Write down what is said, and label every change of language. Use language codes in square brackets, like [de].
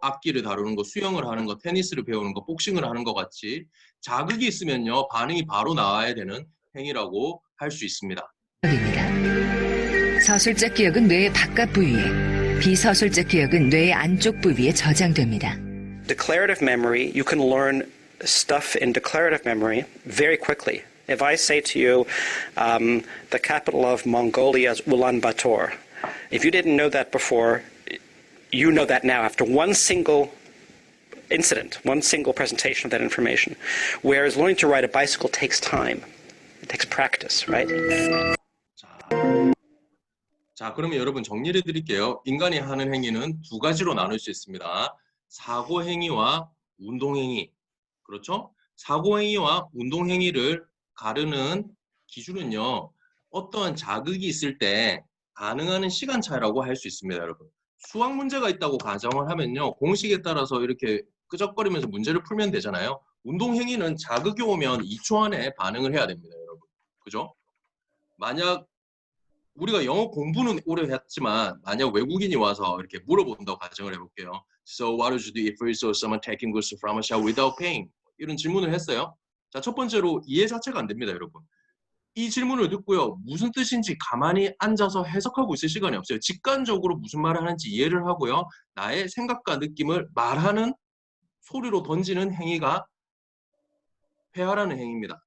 [ko] 악기를 다루는 거, 수영을 하는 거, 테니스를 배우는 거, 복싱을 하는 것 같이 자극이 있으면요, 반응이 바로 나와야 되는 행위라고 할 수 있습니다. 서술적 기억은 뇌의 바깥 부위에, 비서술적 기억은 뇌의 안쪽 부위에 저장됩니다. [en] Declarative memory, you can learn stuff in declarative memory very quickly. If I say to you, the capital of Mongolia is Ulaanbaatar, if you didn't know that before, you know that now after one single incident, one single presentation of that information. Whereas learning to ride a bicycle takes time. It takes practice, right? [ko] 자, 그러면 여러분 정리를 드릴게요. 인간이 하는 행위는 두 가지로 나눌 수 있습니다. 사고행위와 운동행위. 그렇죠? 사고행위와 운동행위를 가르는 기준은요. 어떠한 자극이 있을 때 반응하는 시간 차이라고 할 수 있습니다, 여러분. 수학 문제가 있다고 가정을 하면요. 공식에 따라서 이렇게 끄적거리면서 문제를 풀면 되잖아요. 운동행위는 자극이 오면 2초 안에 반응을 해야 됩니다, 여러분. 그죠? 만약 우리가 영어 공부는 오래 했지만 만약 외국인이 와서 이렇게 물어본다고 가정을 해볼게요. [en] So what would you do if you saw someone taking goods from a shop without paying? [ko] 이런 질문을 했어요. 자, 첫 번째로 이해 자체가 안 됩니다, 여러분. 이 질문을 듣고요. 무슨 뜻인지 가만히 앉아서 해석하고 있을 시간이 없어요. 직관적으로 무슨 말을 하는지 이해를 하고요. 나의 생각과 느낌을 말하는 소리로 던지는 행위가 회화라는 행위입니다.